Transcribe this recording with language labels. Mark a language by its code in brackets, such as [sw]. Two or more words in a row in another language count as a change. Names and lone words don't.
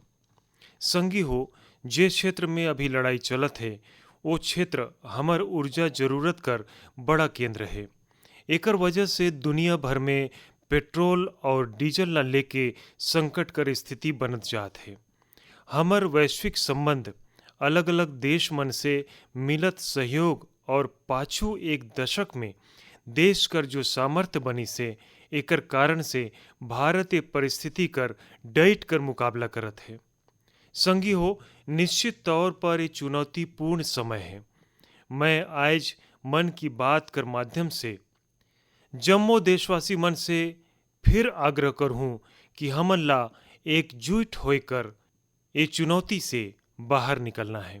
[hne] संगी हो, जे क्षेत्र में अभी लड़ाई चलत है वो क्षेत्र हमर ऊर्जा जरूरत कर बड़ा केंद्र है। एकर वजह से दुनिया भर में पेट्रोल और डीजल ला लेके संकट कर स्थिति बनत जात है। हमर वैश्विक संबंध अलग अलग देश मन से मिलत सहयोग और पाछू एक दशक में देश कर जो सामर्थ्य बनी से एकर कारण से भारत ए परिस्थिति कर डट कर मुकाबला करत है। संगी हो, निश्चित तौर पर ये चुनौतीपूर्ण समय है। मैं आज मन की बात कर माध्यम से जम्मो देशवासी मन से फिर आग्रह करहूँ कि हमन ला एकजुट होकर ये चुनौती से बाहर निकलना है।